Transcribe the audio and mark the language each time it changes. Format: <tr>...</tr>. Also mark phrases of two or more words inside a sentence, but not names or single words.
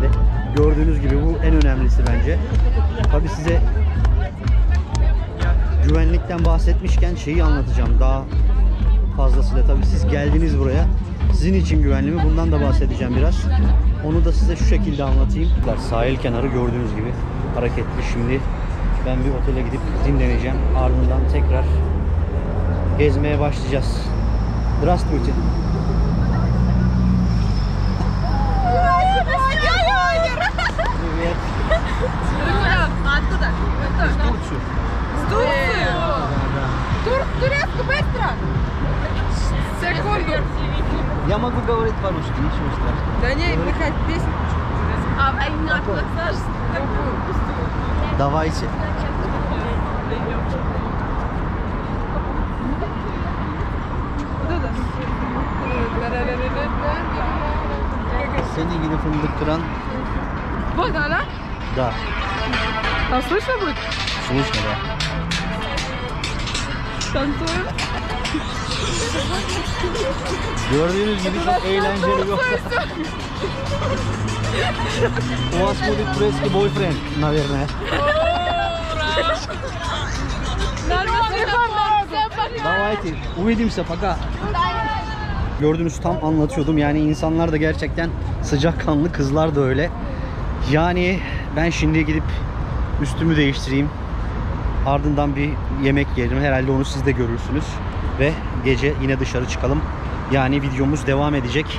<tr>Gördüğünüz gibi bu en önemlisi bence. Tabii size güvenlikten bahsetmişken şeyi anlatacağım daha fazlasıyla. Tabii siz geldiniz buraya. Sizin için güvenli mi? Bundan da bahsedeceğim biraz. Onu da size şu şekilde anlatayım. Sahil kenarı gördüğünüz gibi hareketli. Şimdi ben bir otele gidip dinleneceğim. Ardından tekrar gezmeye başlayacağız.</tr> <ru>Здравствуйте. Привет. Откуда? Из Турции. С Турции? Турецко быстро? Секунду. Я могу говорить по-русски, ничего страшного. Да не, мы хоть песню. А именно откуда знаешь? Давайте.</ru> <tr>Seni gidip fındık kıran.</tr> <ru>Вот она? Да. Там слышно будет? Слышно, да. Танцуем.</ru> <tr>Gördüğünüz gibi çok eğlenceli bir ortam.</tr> <ru>У вас будет турецкий бойфренд, наверное. Давайте. Увидимся, пока.</ru> <tr>Gördünüz tam anlatıyordum. Yani insanlar da gerçekten sıcakkanlı, kızlar da öyle. Yani ben şimdi gidip üstümü değiştireyim. Ardından bir yemek yerim. Herhalde onu siz de görürsünüz. Ve gece yine dışarı çıkalım. Yani videomuz devam edecek.</tr>